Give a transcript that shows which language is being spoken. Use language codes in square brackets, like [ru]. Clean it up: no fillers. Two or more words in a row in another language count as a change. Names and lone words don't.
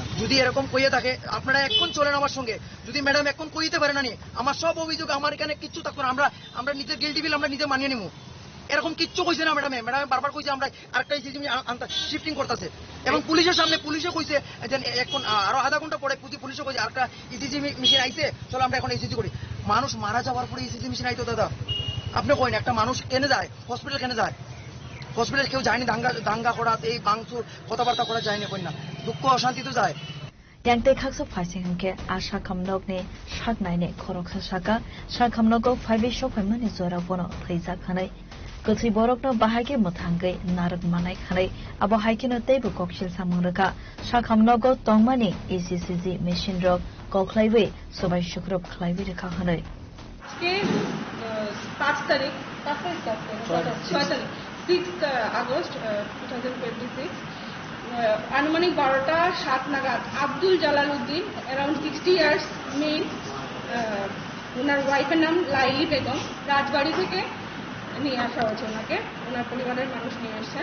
[bn] যদি এরকম কইয়ে থাকে আপনারা এখন চলেন আমার সঙ্গে, যদি ম্যাডাম এখন কইতে পারে না নি আমার সব অভিযোগ, আমার এখানে কিচ্ছু থাকতো না, আমরা নিজে গিল্টি বিল আমরা নিজে মানিয়ে নিবো, এরকম কিচ্ছু কইছে না ম্যাডাম বারবার কইছে আমরা আরেকটা [en] ECG shifting [bn] করতেছে, এবং পুলিশের সামনে পুলিশে কইছে যে এখন আরো আধা ঘন্টা পরে পুলিশে কইছে আরেকটা [en] ECG machine [bn] আইছে, চলো আমরা এখন ইসিজি করি। মানুষ মারা যাওয়ার পরে [en] ECG machine [bn] আইতো দাদা, আপনি কইন একটা মানুষ কেনে যায় হসপিটাল, কেনে যায় হসপিটাল, কেউ যায়নি দাঙ্গা করা, এই বাংচুর কথাবার্তা করা যায়নি, কই না দুঃখ অশান্তি তো যায়। [trp] Yang khakso phasing ke asha kamnok ne shaknai ne khoroksa shaka shakamnogo phaibe shokhaimani zora bono thaisa khanai kutri borok no bahage mothangai narak manai khanai abo haikino teibu kokshil samangraka shakamnogo tongmani [en] ECCG machine [trp] rok koklaiwe sobai shukrop khlaiwe rekha khanai [bn] ke 5 তারিখ 6 আগস্ট 2026 আনুমানিক 12টা 7 নাগাদ আব্দুল জালাল উদ্দিন [en] around 60 years male, [bn] ওনার ওয়াইফের নাম লাইলি বেগম, রাজবাড়ি থেকে নিয়ে আসা হয়েছে ওনাকে, ওনার পরিবারের মানুষ নিয়ে এসছেন।